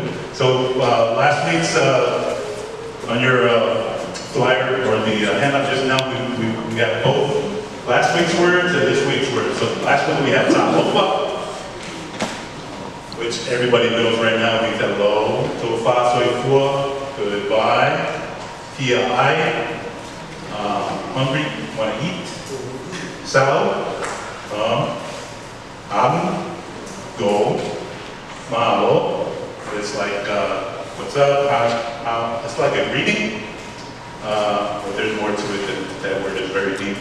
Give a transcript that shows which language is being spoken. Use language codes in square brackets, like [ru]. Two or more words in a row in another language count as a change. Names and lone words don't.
[en] So last week's on your flyer or the handout just now, we got both last week's words and this week's words. So last week we have Tahoe, which everybody knows right now means hello. [sm] Tofa soy fua, [en] goodbye. [sm] Pia ai, [en] hungry, want to eat. Sal, go. Mahalo, it's like what's up? It's like a greeting. But there's more to it than that word is very deep.